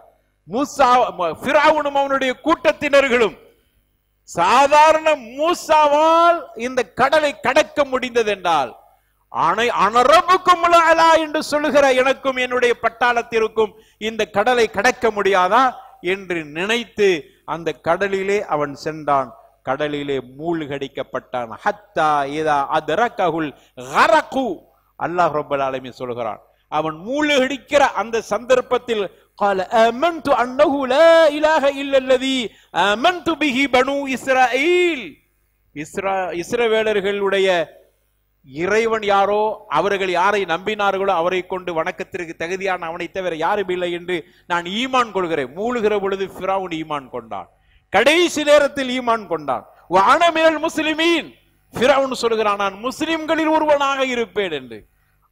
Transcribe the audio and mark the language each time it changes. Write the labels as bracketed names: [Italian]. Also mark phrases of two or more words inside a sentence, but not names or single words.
[Tamil] மூசா ஃபிரௌனும் அவனுடைய கூட்டத்தினர்களும் சாதாரண மூசாவால் இந்த கடலை கடக்க முடிந்தது என்றால் அனரபுக்கும் அலா என்று சொல்லுகிற எனக்கும் என்னுடைய பட்டாளத்திற்கும் இந்த கடலை கடக்க முடியாதா என்று நினைத்து அந்த கடலிலே அவன் சென்றான். கடலிலே மூழ்கடிக்கப்பட்டான். [Arabic] حتى إذا أدركه الغرق, الله رب العالمين [Tamil] சொல்கிறான், அவன் மூழ்கடிக்கிற அந்த சந்தர்ப்பத்தில் [Arabic] قال آمنت أنه لا إله إلا الذي آمنت به بنو إسرائيل, [Tamil] இஸ்ரவேலர்களுடைய இறைவன் யாரோ, அவர்கள் யாரை நம்பினார்களோ அவரை கொண்டு வணக்கத்திற்கு தகுதியான அவனை தவிர யாரும் இல்லை என்று நான் ஈமான் கொள்கிறேன். மூழ்கிற பொழுது ஃபிரௌன் ஈமான் கொண்டான். கடைசி நேரத்தில் ஈமான் கொண்டான். [Arabic] وأنا من المسلمين, [Tamil] ஃபிரௌன் சொல்கிறான், நான் முஸ்லிம்களில் ஒருவனாக இருப்பேன் என்று.